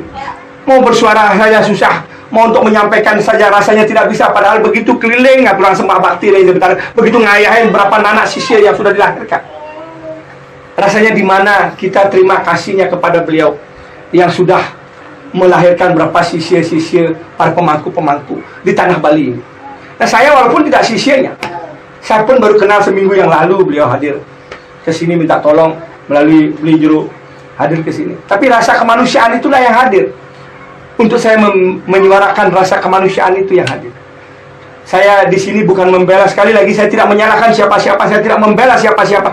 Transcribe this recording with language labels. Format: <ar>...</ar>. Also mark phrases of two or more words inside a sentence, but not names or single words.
<id>Mau bersuara saja susah, mau untuk menyampaikan saja rasanya tidak bisa, padahal begitu keliling aturan sembah bakti lain di betarit, begitu ngayahin berapa anak sisya yang sudah dilahirkan. Rasanya di mana kita terima kasihnya kepada beliau yang sudah melahirkan berapa sisya-sisya para pemangku-pemangku di tanah Bali ini. Nah, saya walaupun tidak sisyanya, saya pun baru kenal seminggu yang lalu beliau hadir ke sini minta tolong melalui beli juru hadir ke sini. Tapi rasa kemanusiaan itulah yang hadir. Untuk saya menyuarakan rasa kemanusiaan itu yang hadir. Saya di sini bukan membela, sekali lagi saya tidak menyalahkan siapa-siapa, saya tidak membela siapa-siapa.</id>